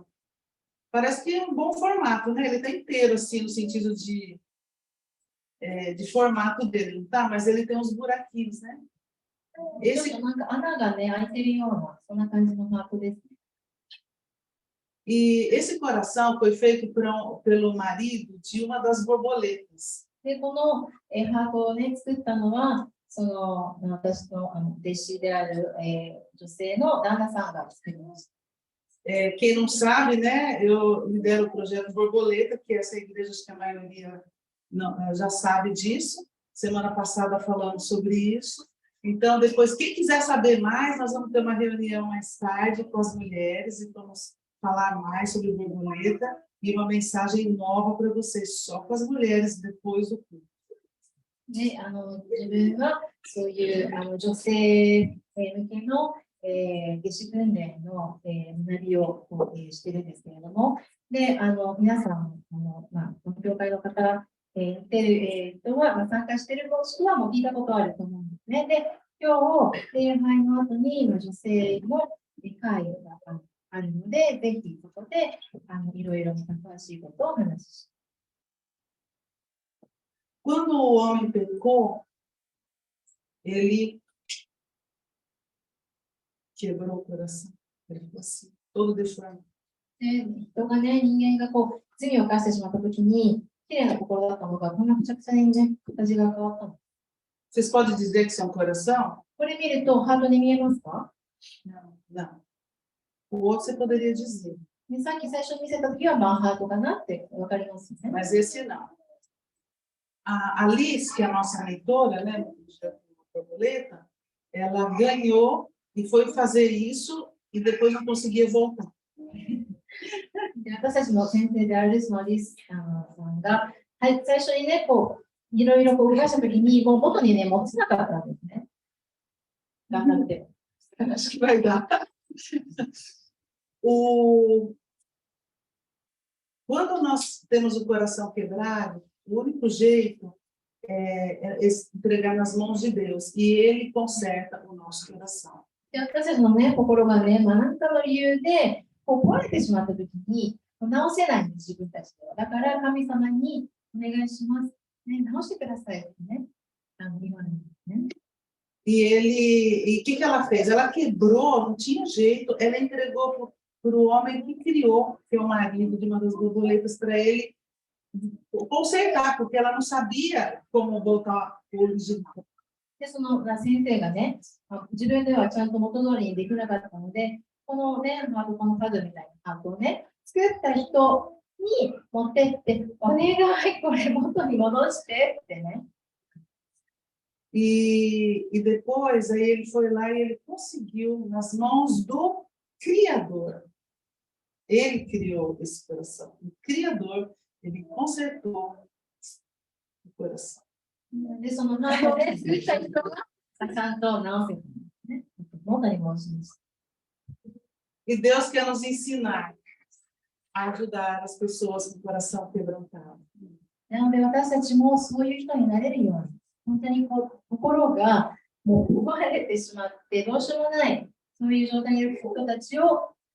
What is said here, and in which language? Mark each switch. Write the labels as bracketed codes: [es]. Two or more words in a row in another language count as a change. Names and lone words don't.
[pt] Parece que é um bom formato, né? Ele está inteiro, assim, no sentido de formato dele, não tá? Mas ele tem uns buraquinhos, né? Esse... E esse coração foi feito pelo marido de uma das borboletas. [ja] で、この、ハートをね、作ったのは、その、私の、弟子である、女性の旦那さんが作りました。 [pt] Quem não sabe, né? Eu lidero o projeto Borboleta, que essa igreja, acho que a maioria não, já sabe disso. Semana passada falamos sobre isso. Então, depois, quem quiser saber mais, nós vamos ter uma reunião mais tarde com as mulheres e vamos falar mais sobre borboleta e uma mensagem nova para vocês, só com as mulheres, depois do culto. [ja] ね、自分はそういう女性向けの、下肢訓練の、学びをしているんですけれども、で、皆さん、この教会の方、やってる人は、参加している人はもう聞いたことあると思うんですね。で、今日、礼拝の後に女性の会があるので、ぜひそこでいろいろ詳しいことをお話しします。 [pt] Quando o homem pecou, ele quebrou o coração. Ele ficou assim, todo deformado. [ja] 人がね、人間がこう罪を犯してしまったときに、きれいな心だったのが、こんなくちゃくちゃにね、形が変わったの。 [pt] Vocês podem dizer que isso é um coração? [ja] これ見ると、ハートに見えますか？ [pt] Não, não. O outro você poderia dizer. [ja] ね、さっき最初に見せたときは、ハートかなってわかりますよね。 [pt] Mas esse não. A Alice, que é a nossa leitora, né, no projeto Borboleta, ela ganhou e foi fazer isso e depois não conseguia voltar. [ja] で、私たちの先生であるリスのリスさんが、はい、最初にね、こう、いろいろ動かしたときに、もう元にね、持ちなかったんですね。頑張って。 [pt] Acho que vai dar. Quando nós temos o coração quebrado, o único jeito é entregar nas mãos de Deus e Ele conserta o nosso coração. [ja] で、私たちのね、心がね、何かの理由でこう壊れてしまったときに、直せないんです、自分たちでは。だから神様にお願いします。ね、直してくださいってね、言われるんですね。 [pt] E o que ela fez? Ela quebrou, não tinha jeito, ela entregou para o homem que criou, que é o marido de uma das borboletas, para ele consertar, porque ela não sabia como voltar o original. [ja] で、その先生がね、自分ではちゃんと元通りにできなかったので、このね、このパズルみたいなハートをね、作った人に持ってって、お願い、これ元に戻してってね。 [pt] E depois, aí ele foi lá e ele conseguiu, nas mãos do Criador. Ele criou esse coração. O Criador, ele consertou o coração. [ja] で、そのハートをね、作った人が、ちゃんと直せたんですね。元に戻しました。 [pt] E Deus quer nos ensinar a ajudar as pessoas com o coração quebrantado. [ja] なので、私たちもそういう人になれるように、本当にこう心がもう奪われてしまってどうしようもない、そういう状態にいる人たちを。